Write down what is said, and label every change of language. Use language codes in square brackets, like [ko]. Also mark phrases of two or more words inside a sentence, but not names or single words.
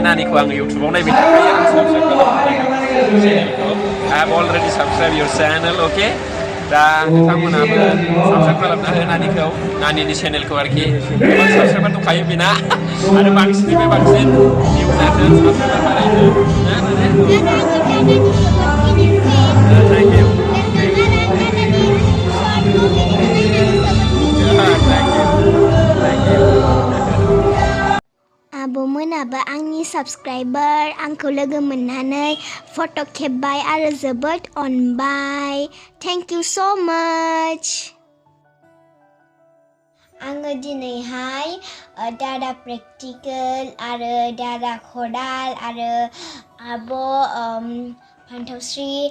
[brx] नानिखौ आङो इउटुबाव नायबाय थाखायो आं साबस्क्राइब खालामदों चेनेलखौ [en] I have already subscribed your channel okay [brx] दा नोंथांमोनाबो साबस्क्राइब खालामना हो नानिखौ नानिनि चेनेलखौ आरोखि गोबां साबस्क्राइबार दंखायो बेना आरो बांसिननिफ्राय बांसिन भिउ जाथों साबस्क्राइबार बारायथों [en] thank you [brx] आब'मोनाबो आंनि साबस्क्राइबार आंखौ लोगो मोननानै फट' खेबबाय आरो जोबोद अनबाय [en] thank you so much [brx] आङो दिनैहाय दादा प्रेक्टिकेल आरो दादा खदाल आरो आब' फान्थावस्रि